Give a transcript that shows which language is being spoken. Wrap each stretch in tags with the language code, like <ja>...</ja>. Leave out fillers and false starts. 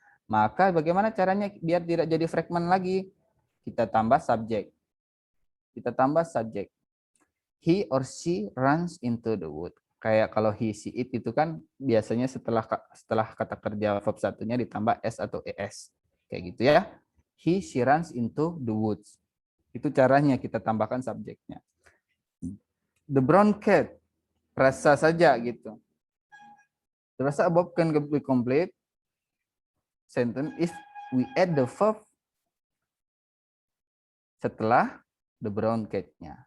<id>Maka bagaimana caranya biar tidak jadi fragment lagi? Kita tambah subjek.</id> <en>He or she runs into the wood.</en> <id>Kayak kalau he, she, it itu kan biasanya setelah kata kerja verb satunya ditambah s atau es. Kayak gitu ya.</id> <en>He, she runs into the woods.</en> <id>Itu caranya kita tambahkan subjeknya.</id> <en>The brown cat.</en> <id>Frasa saja gitu.</id> <en>The frasa above can be complete sentence if we add the verb</en> <id>setelah</id> <en>the brown cat-nya.</en>